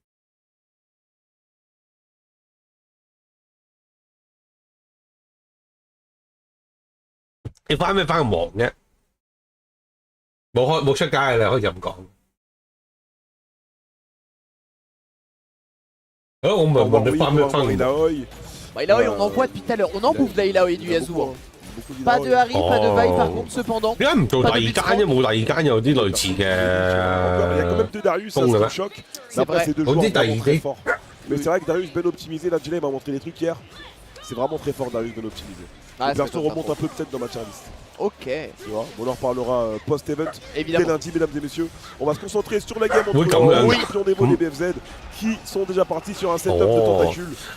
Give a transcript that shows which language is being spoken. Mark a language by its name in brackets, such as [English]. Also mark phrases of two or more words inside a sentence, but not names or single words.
[Cantonese] 你翻咩翻咁忙啫？冇出街嘅你可以咁講。我唔係問你翻咩翻咁忙。 [French] Là, on en voit depuis tout à l'heure. On en bouffe d'Ailao et du Yasuo. Pas de Harry, pas de Vaille par contre, cependant. [Cantonese] 點解唔做第二間啫？冇第二間有啲類似嘅。 [French] Il y a quand même 2 Darius, ça c'est un choc. Après, c'est 2 joueurs vraiment très forts. Mais c'est vrai que Darius bien optimisé, là Jilay m'a montré des trucs hier. C'est vraiment très fort Darius bien optimisé. Le perso remonte un peu peut-être dans ma [English] tier list. [French] Ok. Tu vois, on en reparlera post-event. Évidemment. Dès lundi, mesdames et messieurs. On va se concentrer sur la game entre les champions d'Evo et les BFZ qui sont déjà partis sur un setup de tentacules.